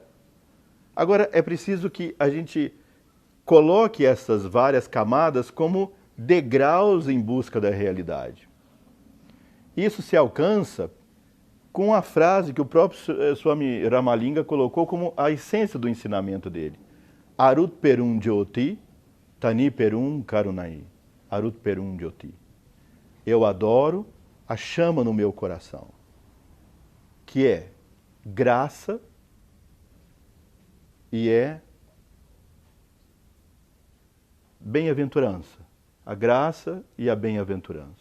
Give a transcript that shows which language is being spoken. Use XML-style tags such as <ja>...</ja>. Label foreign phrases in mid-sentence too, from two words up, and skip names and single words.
<pt>Agora, é preciso que a gente coloque essas várias camadas como degraus em busca da realidade. Isso se alcança com a frase que o próprio Swami Ramalinga colocou como a essência do ensinamento dele.</pt> <ta>அருட் பெரும் ஜோதி, தனிப் பெரும் கருணை. அருட் பெரும் ஜோதி.</ta> <pt>Eu adoro a chama no meu coração, que é graça e é bem-aventurança. A graça e a bem-aventurança.</pt>